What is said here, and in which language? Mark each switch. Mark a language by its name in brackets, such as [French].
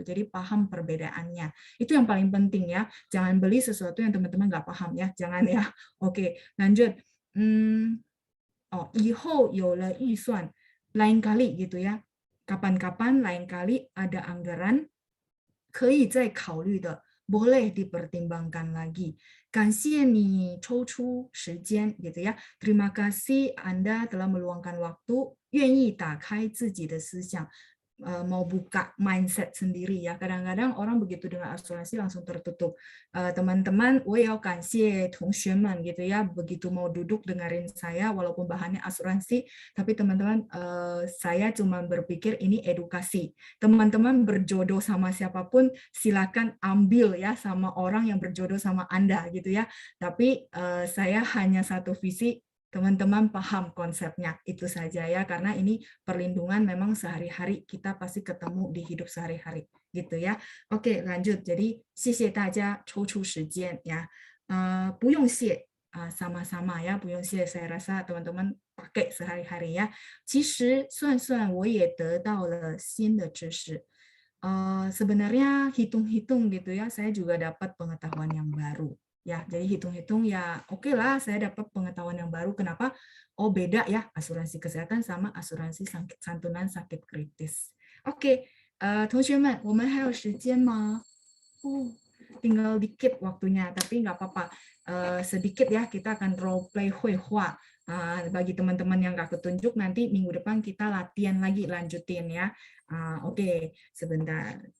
[Indonesian] Jadi paham perbedaannya. Itu yang paling penting ya. Jangan beli sesuatu yang teman-teman nggak paham ya. Jangan ya. Oke, lanjut. [Chinese] 以后有了预算, [Indonesian] lain kali gitu ya. Kapan-kapan lain kali ada anggaran [Chinese] 可以再考虑的, [Indonesian] boleh dipertimbangkan lagi. [Chinese] 感谢你抽出时间 [Indonesian] gitu ya. Terima kasih Anda telah meluangkan waktu, [Chinese] 愿意打开自己的思想, [Indonesian] mau buka mindset sendiri ya. Kadang-kadang orang begitu dengan asuransi langsung tertutup. [Chinese] Teman-teman, 我也要感谢同学们 [Indonesian] gitu ya. Begitu mau duduk dengerin saya walaupun bahannya asuransi, tapi teman-teman saya cuma berpikir ini edukasi. Teman-teman berjodoh sama siapapun silakan ambil ya sama orang yang berjodoh sama Anda gitu ya. Tapi saya hanya satu visi, teman-teman paham konsepnya, itu saja ya, karena ini perlindungan memang sehari-hari kita pasti ketemu di hidup sehari-hari gitu ya. Oke, lanjut. [Chinese] Jadi 谢谢大家抽出时间 ya. 不用谢 [Indonesian] sama-sama ya, 不用谢 saya rasa teman-teman pakai sehari-hari ya. [Chinese] 其实算算我也得到了新的知识. [Indonesian] Sebenarnya hitung-hitung gitu ya, saya juga dapat pengetahuan yang baru. Ya, jadi hitung-hitung ya oke lah saya dapat pengetahuan yang baru. Kenapa? Oh beda ya asuransi kesehatan sama asuransi santunan sakit kritis. [Chinese] Oke, 同学们，我们还有时间吗？ [Indonesian] tinggal dikit waktunya, tapi nggak apa-apa. Sedikit ya, kita akan role play huihua. Bagi teman-teman yang nggak ketunjuk, nanti minggu depan kita latihan lagi, lanjutin ya. Oke, sebentar.